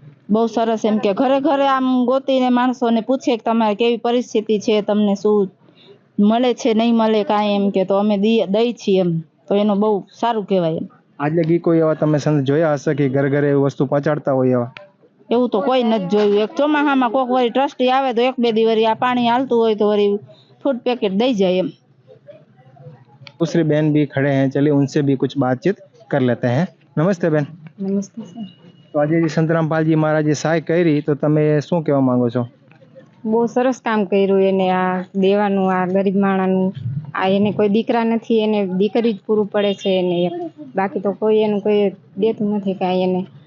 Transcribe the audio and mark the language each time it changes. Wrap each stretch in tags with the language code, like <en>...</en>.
<gu>બહુ સરસ, એમ કે ઘરે ઘરે આમ ગોતીને માણસોને પૂછે કે તમારે કેવી પરિસ્થિતિ છે, તમને શું મળે છે નહીં મળે કાંઈ, એમ કે તો અમે દઈ છીએ એમ, તો એનું બહુ સારું કહેવાય એમ। આજ લગી કોઈ એવા તમે સંત જોયા હશે કે ઘરે ઘરે એવી વસ્તુ પહોંચાડતા હોય એવા? એવું તો કોઈ નથી જોયું। એક ચોમાસામાં કોક વળી ટ્રસ્ટી આવે તો 1-2 દી વળી આ પાણી હાલતું હોય તો વળી ફૂડ पैकेट दई जाए।</gu> <hi>दूसरी बहन भी खड़े हैं, चलिए उनसे भी कुछ बातचीत कर लेते हैं। नमस्ते बहन। नमस्ते सर। तो आज संत रामपालजी महाराजे सहाय</hi> <gu>કરી તો તમે શું કહેવા માંગો છો? બહુ સરસ કામ કર્યું એને, આ દેવાનું, આ ગરીબ માણસનું આ એને કોઈ દીકરા નથી, એને દીકરી જ પૂરું પડે છે એને એક, બાકી તો કોઈ એનું કોઈ દેતું નથી કાંઈ એને.</gu>